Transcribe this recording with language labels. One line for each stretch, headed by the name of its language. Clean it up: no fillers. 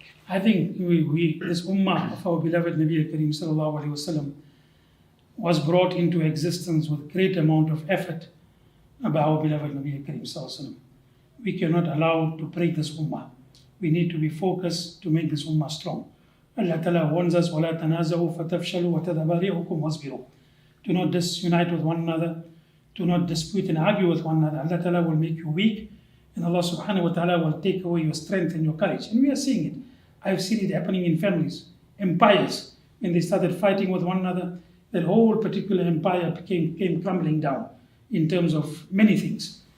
English: I think this ummah of our beloved Nabi Kareem Sallallahu Alaihi Wasallam was brought into existence with great amount of effort by our beloved Nabi Kareem Sallallahu Alaihi Wasallam. We cannot allow to break this ummah. We need to be focused to make this ummah strong. Allah Ta'ala warns us,
Arabic: وَلَا تَنَازَعُوا فَتَفْشَلُوا وَتَذْهَبَ رِيحُكُمْ وَاصْبِرُوا.
English: Do not disunite with one another. Do not dispute and argue with one another. Allah Ta'ala will make you weak, and Allah Subhanahu wa Ta'ala will take away your strength and your courage. And we are seeing it. I've seen it happening in families, empires. When they started fighting with one another, that whole particular empire came crumbling down in terms of many things.